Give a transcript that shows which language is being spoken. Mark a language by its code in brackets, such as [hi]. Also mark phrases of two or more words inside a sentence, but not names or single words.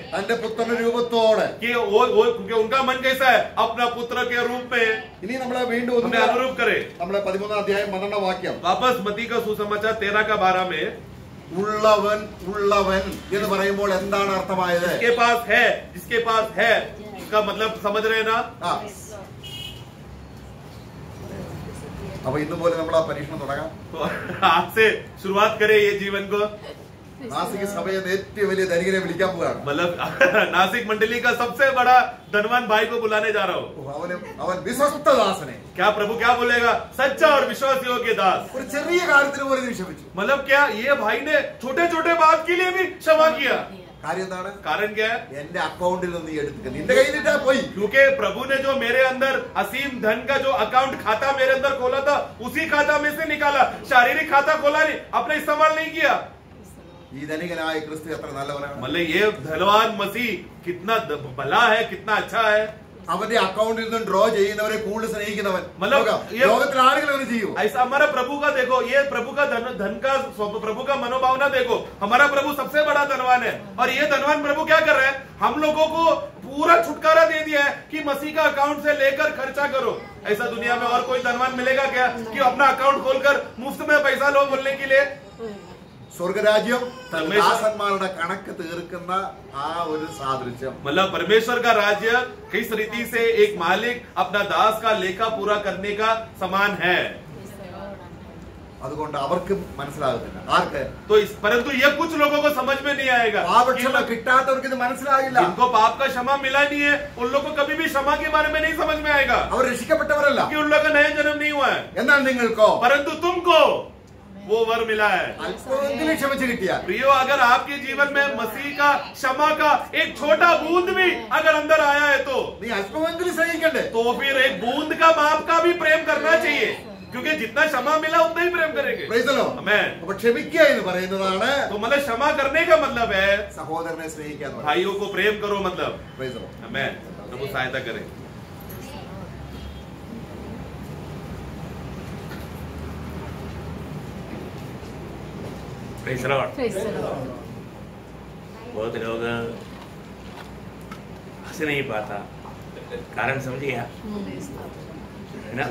[ml] തന്റെ പുത്രന്റെ രൂപത്തോടെ [hi] कि वो क्योंकि उनका मन कैसा है, अपना पुत्र के रूप में [ml] ഇനി നമ്മളെ വീണ്ടും [hi] हमें अनुरूप करे। [ml] നമ്മളെ 13 അധ്യായം 12 വാക്യം. [hi] वापस मती का सुसमाचार 13 का 12 में, [ml] ഉള്ളവൻ ഉള്ളവൻ എന്ന് പറയുമ്പോൾ എന്താണ് അർത്ഥമായത്? [hi] जिसके पास है इसका मतलब समझ रहे हैं ना। [ml] ആ, അപ്പൊ ഇന്ന് പോലെ നമ്മൾ ആ പരീക്ഷണം തുടങ്ങാം. [hi] तो आज से शुरुआत करें ये जीवन को। [ml] നാസിക് സഭയെ ഏറ്റവും വലിയ ധനികനെ വിളിക്കാൻ പോവുകയാണ്. [hi] मतलब नासिक मंडली का सबसे बड़ा धनवान भाई को बुलाने जा रहा हूँ। [ml] അവൻ വിശ്വസ്ത ദാസനെ [hi] क्या प्रभु क्या बोलेगा? सच्चा और विश्वास योग्य दास। [ml] ഒരു ചെറിയ കാര്യത്തിന് പോലും നീ ക്ഷമിച്ചു. [hi] मतलब क्या, ये भाई ने छोटे छोटे बात के लिए भी क्षमा किया। [ml] കാര്യം എന്താണ്? [hi] कारण क्या है? [ml] എന്റെ അക്കൗണ്ടിൽ നിന്ന് നീ എടുക്കുക, നിന്റെ കയ്യിലിട്ടാ പോയി. [hi] क्योंकि प्रभु ने जो मेरे अंदर असीम धन का जो अकाउंट खाता मेरे अंदर खोला था, उसी खाता में से निकाला। शारीरिक खाता खोला नहीं, अपने इस्तेमाल नहीं किया। [ml] ഈ ധനികനായ ക്രിസ്തു എത്ര നല്ലവനാണ്. [hi] मतलब ये धनवान मसीह कितना भला है, कितना अच्छा है। [ml] അവന്റെ അക്കൗണ്ടിൽ നിന്ന് ഡ്രോ ചെയ്യുന്നവരെ കൂടുതൽ സ്നേഹിക്കുന്നവൻ. [hi] मतलब [ml] ലോകത്തിൽ ആളുകൾ അവന് ചെയ്യൂ. [hi] ऐसा हमारा प्रभु का देखो, ये प्रभु का धन का प्रभु का मनोभावना देखो। हमारा प्रभु सबसे बड़ा धनवान है, और ये धनवान प्रभु क्या कर रहे हैं? हम लोगों को पूरा छुटकारा दे दिया है कि मसीह का अकाउंट से लेकर खर्चा करो। ऐसा दुनिया में और कोई धनवान मिलेगा क्या कि अपना अकाउंट खोलकर मुफ्त में पैसा लो बोलने के लिए? [ml] സ്വർഗരാജ്യം ദാസന്മാരുടെ കണക്ക് തീർക്കുന്ന ആ ഒരു സാദൃശ്യം. [hi] मतलब परमेश्वर का राज्य किस रीति से एक मालिक अपना दास का लेखा पूरा करने का समान है। [ml] അതുകൊണ്ട് അവർക്കും മനസ്സിലാകത്തില്ല. ആർക്ക്? [hi] तो परंतु ये कुछ लोगों को समझ में नहीं आएगा। [ml] പാപക്ഷമ കിട്ടാത്തവർക്ക് ഇത് മനസ്സിലാകില്ല. [hi] जिनको पाप का क्षमा मिला नहीं है, उन लोग को कभी भी क्षमा के बारे में नहीं समझ में आएगा, [ml] അവർ രക്ഷിക്കപ്പെട്ടവരല്ല. [hi] क्योंकि उन लोग का नया जन्म नहीं हुआ है। [ml] എന്നാൽ നിങ്ങൾക്കോ [hi] परंतु तुमको वो वर मिला है। [ml] അല്പമെങ്കിലും ക്ഷമിച്ചു കിട്ടിയാൽ, [hi] प्रियो, अगर आपके जीवन में मसीह का क्षमा का एक छोटा बूंद भी अगर अंदर आया है तो [ml] നീ അല്പമെങ്കിലും സ്നേഹിക്കണ്ടേ? [hi] तो फिर एक बूंद का माप का भी प्रेम करना चाहिए, क्योंकि जितना क्षमा मिला उतना ही प्रेम करेंगे। [en] Praise the Lord. Amen। [ml] അപ്പൊ ക്ഷമിക്കുക എന്ന് പറയുന്നതാണ് [hi] तो मतलब क्षमा करने का मतलब है [ml] സഹോദരനെ സ്നേഹിക്കുക എന്ന് പറയുന്നത്. [hi] भाइयों को प्रेम करो, मतलब। [en] Praise the Lord. [hi] Amen। प्रभु सहायता करे। [en] Praise the Lord। Praise the Lord। [hi] बहुत लोग हंस नहीं पाता, कारण समझिए आप, है ना।